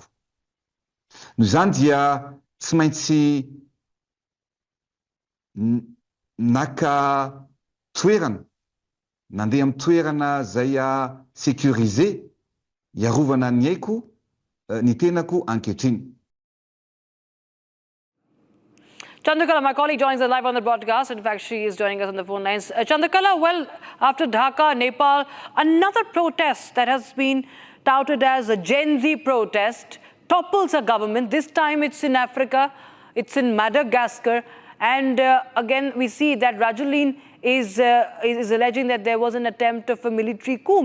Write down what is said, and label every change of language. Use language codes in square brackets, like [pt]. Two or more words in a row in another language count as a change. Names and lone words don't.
[mg] Noho izany dia tsy maintsy naka toerana, nandeha amin'ny toerana zay sécurisé iarovana ny aiko ny tenako ankehitriny. [en] Chandrakala, my colleague, joins us live on the broadcast. In fact, she is joining us on the phone lines. Chandrakala, well, after Dhaka, Nepal, another protest that has been touted as a Gen Z protest topples a government. This time it's in Africa, it's in Madagascar. And again, we see that Rajoelina is alleging that there was an attempt of a military coup.